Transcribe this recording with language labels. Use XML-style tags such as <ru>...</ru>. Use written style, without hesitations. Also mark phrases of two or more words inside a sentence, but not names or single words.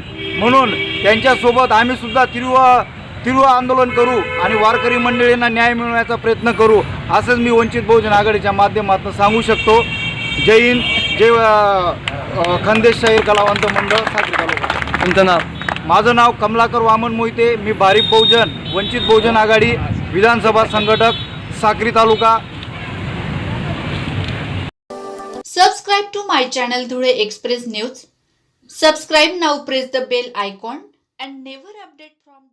<mr>म्हणून त्यांच्यासोबत आम्हीसुद्धा तीव्र आंदोलन करू आणि वारकरी मंडळींना न्याय मिळवण्याचा प्रयत्न करू, असंच मी वंचित बहुजन आघाडीच्या माध्यमातून सांगू शकतो. जय हिंद, जय खानदेश शाहीर कलावंत मंडळ साक्री तालुका. तुमचं नाव? माझं नाव कमलाकर वामन मोहिते, मी भारिप बहुजन वंचित बहुजन आघाडी विधानसभा संघटक साक्री तालुका.</mr> <en>Subscribe to my channel Dhule Express News. Subscribe now, press the bell icon and never update.</en>